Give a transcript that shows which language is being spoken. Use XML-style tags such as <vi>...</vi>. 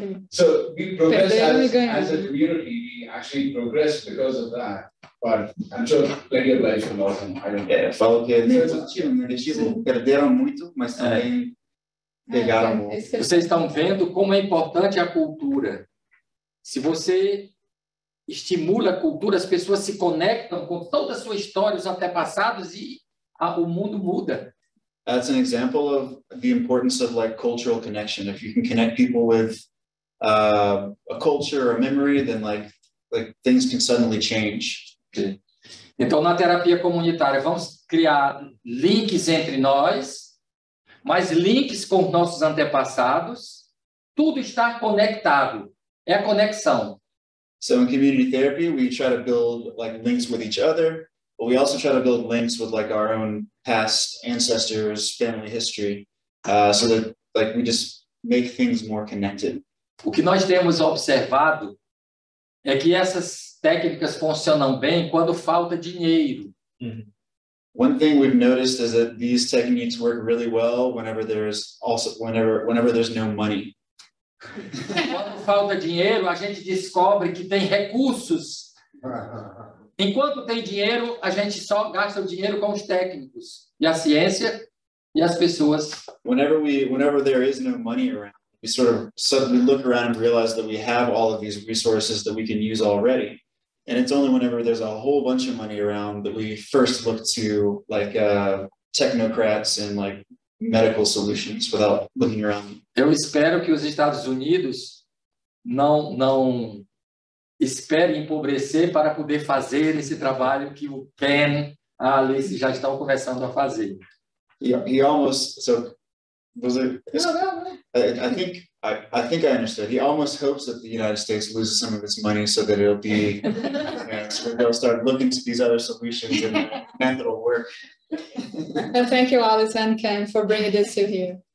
<en>So we progress as a community. We actually progress because of that. But I'm sure plenty of lives were lost. I don't know.</en> <pt>Falo que negativo, perderam muito, mas também pegaram. Vocês estão vendo como é importante a cultura. Se você estimula a cultura, as pessoas se conectam com toda a sua história, os antepassados, e o mundo muda.</pt> <en>That's an example of the importance of like cultural connection. If you can connect people with a culture or a memory, then like things can suddenly change.</en> <pt>Então, na terapia comunitária, vamos criar links entre nós, mas links com nossos antepassados. Tudo está conectado. É a conexão.</pt> <en>So in community therapy, we try to build like links with each other. But we also try to build links with like our own past ancestors, family history, so that like we just make things more connected.</en> <pt>O que nós temos observado é que essas técnicas funcionam bem quando falta dinheiro.</pt> <en>One thing we've noticed is that these techniques work really well whenever there's no money.</en> <pt>Quando falta dinheiro, a gente descobre que tem recursos. Enquanto tem dinheiro, a gente só gasta o dinheiro com os técnicos e a ciência e as pessoas.</pt> <en>Whenever there is no money around, we suddenly look around and realize that we have all of these resources that we can use already. And it's only whenever there's a whole bunch of money around that we first look to like technocrats and like medical solutions without looking around.</en> <pt>Eu espero que os Estados Unidos não esperem empobrecer para poder fazer esse trabalho que o Ken, a Alice já estão começando a fazer.</pt> <en>He almost, so was it? I think I understood. He almost hopes that the United States loses some of its money so that it'll be, so they'll start looking to these other solutions and that'll work. And thank you, Alice and Ken, for bringing this to here.</en>